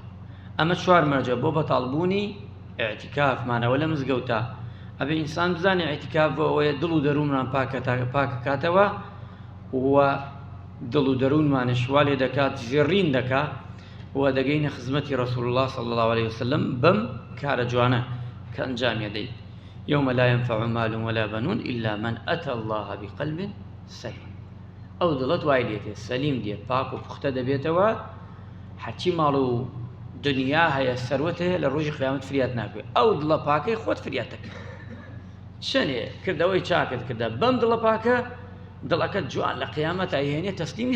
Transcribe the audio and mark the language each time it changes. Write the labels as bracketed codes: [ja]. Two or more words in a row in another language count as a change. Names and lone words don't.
[ckb] ئەمە چوار مەرجە بۆ بەتاڵبوونی ئیعتیکاف مانەوە لە مزگەوتە. ئەبێ ئینسان بزانێ ئیعتیکاف بۆ ئەوەیە دڵ و دەروونمان پاکە کاتەوە و دڵ و دەروونمانش وا لێ دەکات، زێڕین دەکا و دەگەینە خزمەتی [ar] ڕەسوول الله صلی الله عليه وسلم [ckb] بەم کارە جوانە کە ئەنجامیە دەیت. [ar] يوم لا ينفع مال ولا بنون إلا من أتى الله بقلب سليم. [ckb] أو دڵت وای لێتێ سەلیم دێت پاک و پوختە دەبێتەوە حەچی ماڵ و دنیا هەیە سەروەت هەیە لە ڕۆژی قیامەت فریات ناکوێت ئەو دڵە پاکەی خۆت فریات دەکەی چەندێ کردەوەی چاکت کردە بەم دڵە پاکە دڵەکەت جوان لە قیامەت ئەیهێنێ تەسلیمی